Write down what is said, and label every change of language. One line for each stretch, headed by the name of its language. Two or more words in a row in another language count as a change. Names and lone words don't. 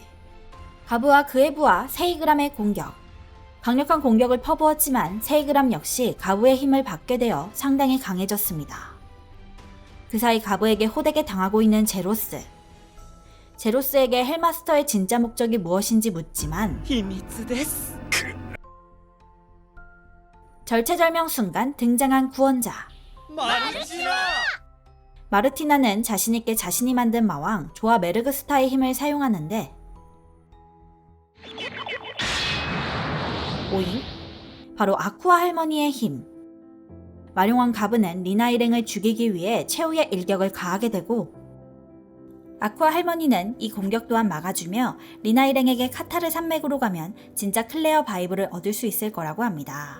Korean: 가브와 그의 부하 세이그람의 공격. 강력한 공격을 퍼부었지만 세이그람 역시 가브의 힘을 받게 되어 상당히 강해졌습니다. 그 사이 가브에게 호되게 당하고 있는 제로스. 제로스에게 헬마스터의 진짜 목적이 무엇인지 묻지만
Japanese: 秘密です
Korean: 절체절명 순간 등장한 구원자.
Japanese: マルチナ
Korean: 마르티나는 자신있게 자신이 만든 마왕 조아 메르그스타의 힘을 사용하는데 오잉? 바로 아쿠아 할머니의 힘. 마룡왕 가브는 리나 일행을 죽이기 위해 최후의 일격을 가하게 되고 아쿠아 할머니는 이 공격 또한 막아주며 리나 일행에게 카타르 산맥으로 가면 진짜 클레어 바이블을 얻을 수 있을 거라고 합니다.